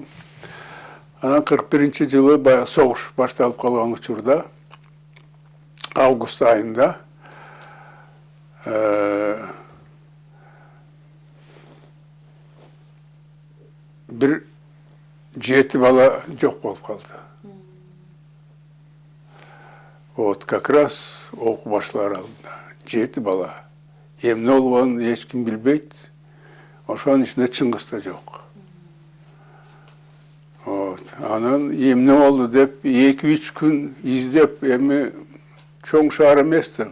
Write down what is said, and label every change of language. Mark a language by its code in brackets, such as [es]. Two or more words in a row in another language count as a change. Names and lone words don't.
[ky] Анан 41-жылы баягы согуш башталып калган учурда, август айында бир 7 бала жок болуп калды. [ru] Вот как раз [ky] окуу башлар алдында 7 бала. Эмне болгонун эч ким билбейт. Ошонун ичинде Чыңгыз да жок. Вот. Анан эмне болду деп 2-3 күн издеп, эми чоң шаар эмес да.